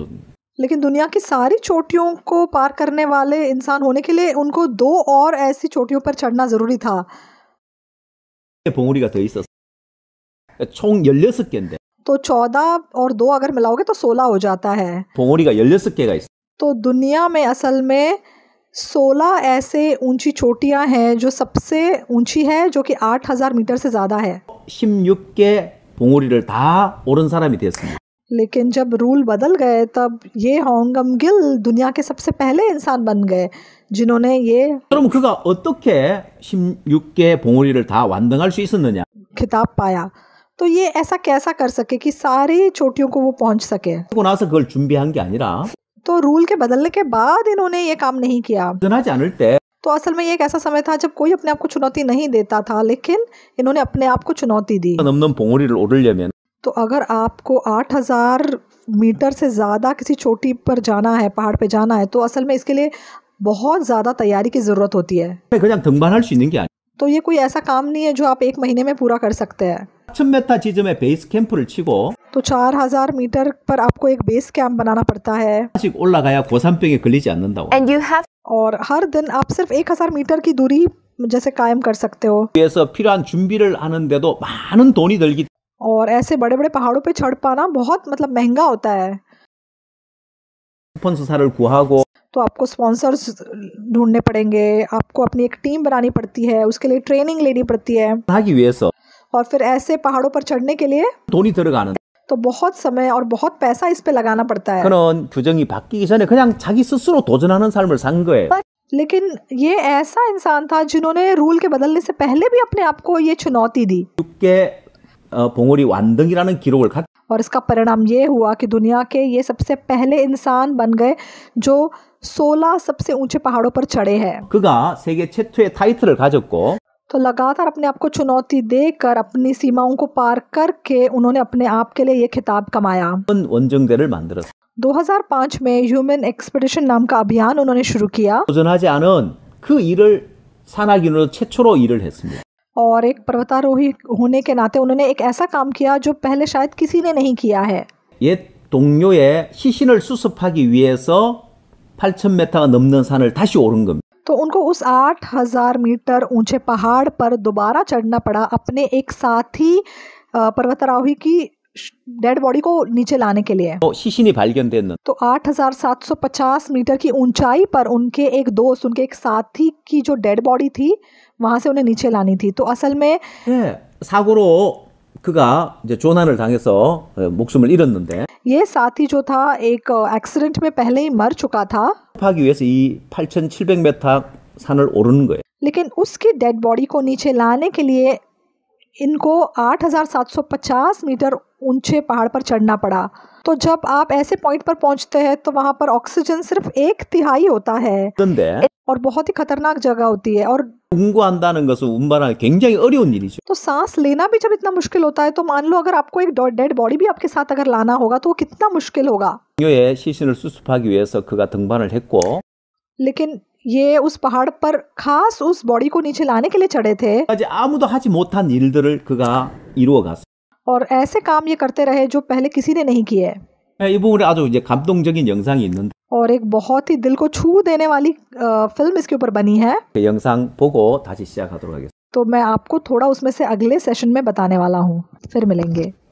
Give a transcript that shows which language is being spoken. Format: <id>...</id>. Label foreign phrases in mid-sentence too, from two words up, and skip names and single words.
<hi>लेकिन दुनिया की सारी चोटियों को पार करने वाले इंसान होने के लिए उनको 2 और ऐसी चोटियों पर चढ़ना ज़रूरी था।</hi> <ko>봉우리가 더 있었어. 총 16개인데.</ko> <hi>तो 14 और 2 अगर मिलाओगे तो 16 हो जाता है।</hi> <ko>봉우리가 16개가 있어.</ko> <hi>तो दुनिया में असल में 16 ऐसे ऊंची चोटियां हैं जो सबसे ऊंची है, जो कि 8,000 मीटर से ज़्यादा है।</hi> <ko>16개 봉우리를 다 오른 사람이 됐습니다.</ko> <hi>लेकिन जब रूल बदल गए तब ये होंगम गिल दुनिया के सबसे पहले इंसान बन गए जिन्होंने ये</hi> <ko>그럼 그가 어떻게 16개 봉우리를 다 완등할 수 있었느냐?</ko> <hi>खिताब पाया। तो ये ऐसा कैसा कर सके कि सारी चोटियों को वो पहुंच सके?</hi> <ko>그러고 나서 그걸 준비한 게 아니라</ko> <hi>तो रूल के बदलने के बाद इन्होंने ये काम नहीं किया।</hi> <ko>도전하지 않을 때</ko> <hi>तो असल में ये एक ऐसा समय था जब कोई अपने आप को चुनौती नहीं देता था, लेकिन इन्होंने अपने आप को चुनौती दी।</hi> <ko>넘는 봉우리를 오르려면</ko> <hi>तो अगर आपको 8,000 मीटर से ज़्यादा किसी चोटी पर जाना है, पहाड़ पे जाना है, तो असल में इसके लिए बहुत ज़्यादा तैयारी की ज़रूरत होती है।</hi> <ko>그냥 등반할 수 있는 게 아니야.</ko> <hi>तो ये कोई ऐसा काम नहीं है जो आप 1 महीने में पूरा कर सकते हैं।</hi> <ko>4,000m 지점에 베이스 캠프를 치고</ko> <hi>तो 4,000 मीटर पर आपको एक</hi> <en>base camp</en> <hi>बनाना पड़ता है</hi> <ko>아직 올라가야 고산병에 걸리지 않는다고.</ko> <en>And you have</en> <hi>और हर दिन आप सिर्फ 1,000 मीटर की दूरी जैसे कायम कर सकते हो।</hi> <ko>위해서 필요한 준비를 하는데도 많은 돈이 들기</ko> <hi>और ऐसे बड़े बड़े पहाड़ों पे चढ़ पाना बहुत मतलब महंगा होता है।</hi> <ko>스폰서사를 구하고</ko> <hi>तो आपको स्पॉन्सर्स ढूंढने पड़ेंगे, आपको अपनी एक टीम बनानी पड़ती है, उसके लिए ट्रेनिंग लेनी पड़ती है,</hi> <ko>하기 위해서</ko> <hi>और फिर ऐसे पहाड़ों पर चढ़ने के लिए</hi> <ko>돈이 들어가는</ko> <hi>तो बहुत समय और बहुत पैसा इस पे लगाना पड़ता है।</hi> <ko>그런 규정이 바뀌기 전에 그냥 자기 스스로 도전하는 삶을 산 거예요.</ko> <hi>लेकिन ये ऐसा इंसान था जिन्होंने रूल के बदलने से पहले भी अपने आप को ये चुनौती दी</hi> <ko>6개 봉우리 완등이라는 기록을 갖</ko> <hi>और इसका परिणाम ये हुआ कि दुनिया के ये सबसे पहले इंसान बन गए जो 16 सबसे ऊंचे पहाड़ों पर चढ़े हैं।</hi> <ko>그가 세계 최초의 타이틀을 가졌고</ko> <hi>तो लगातार अपने आप को चुनौती देकर अपनी सीमाओं को पार करके उन्होंने अपने आप के लिए ये खिताब कमाया।</hi> <ko>원정대를 만들었어요.</ko> <hi>2005 में ह्यूमन एक्सपेडिशन नाम का अभियान उन्होंने शुरू किया</hi> <ko>도전하지 않은 그 일을 산악인으로 최초로 일을 했습니다.</ko> <hi>और एक पर्वतारोही होने के नाते उन्होंने एक ऐसा काम किया जो पहले शायद किसी ने नहीं किया है।</hi> <ko>옛 동료의 시신을 수습하기 위해서 8,000m가 넘는 산을 다시 오른 겁니다.</ko> <hi>तो उनको उस 8,000 मीटर ऊंचे पहाड़ पर दोबारा चढ़ना पड़ा अपने एक साथी पर्वतारोही की</hi> <en>dead body</en> <hi>को नीचे लाने के लिए।</hi> <ko>시신이 발견됐는</ko> <hi>तो 8,750 मीटर की ऊंचाई पर उनके एक दोस्त, उनके एक साथी की जो</hi> <en>dead body</en> <hi>थी वहां से उन्हें नीचे लानी थी। तो असल में</hi> <ko>사고로 그가 이제 조난을 당해서 목숨을 잃었는데</ko> <hi>ये साथी जो था एक एक्सीडेंट में पहले ही मर चुका था,</hi> <ko>하기 위해서 이 8,700m 산을 오르는 거예요.</ko> <hi>लेकिन उसकी</hi> <en>dead body</en> <hi>को नीचे लाने के लिए इनको 8,750 मीटर ऊंचे पहाड़ पर चढ़ना पड़ा। तो जब आप ऐसे पॉइंट पर पहुंचते हैं तो वहां पर ऑक्सीजन सिर्फ 1/3 होता है</hi> <ko>그런데</ko> <hi>और बहुत ही खतरनाक जगह होती है। और</hi> <ko>운구한다는 것은 운반하기 굉장히 어려운 일이죠.</ko> <hi>तो सांस लेना भी जब इतना मुश्किल होता है तो मान लो अगर आपको एक</hi> <en>dead body</en> <hi>भी आपके साथ अगर लाना होगा तो वो कितना मुश्किल होगा।</hi> <ko>동료의 시신을 수습하기 위해서 그가 등반을 했고</ko> <hi>लेकिन ये उस पहाड़ पर खास उस बॉडी को नीचे लाने के लिए चढ़े थे</hi> <ko>아직 아무도 하지 못한 일들을 그가 이루어 갔어요.</ko> <hi>और ऐसे काम ये करते रहे जो पहले किसी ने नहीं किए।</hi> <ko>이 부분에 아주 이제 감동적인 영상이 있는데</ko> <hi>और एक बहुत ही दिल को छू देने वाली फिल्म इसके ऊपर बनी है।</hi> <ko>그 영상 보고 다시 시작하도록 하겠습니다.</ko> <hi>तो मैं आपको थोड़ा उसमें से अगले सेशन में बताने वाला हूँ। फिर मिलेंगे।</hi>